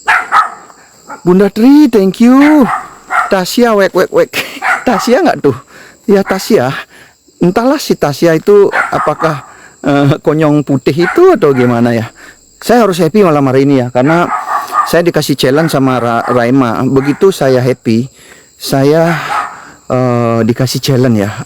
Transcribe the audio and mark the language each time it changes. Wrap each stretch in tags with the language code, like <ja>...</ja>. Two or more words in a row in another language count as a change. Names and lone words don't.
<id>Bunda Tri,</id> <en>thank you.</en> <id>Tasya wek. Tasya nggak tuh? Ya Tasya, entahlah si Tasya itu apakah konyong putih itu atau gimana ya. Saya harus happy malam hari ini ya, karena saya dikasih challenge sama Raima. Begitu saya happy, saya dikasih challenge ya.</id>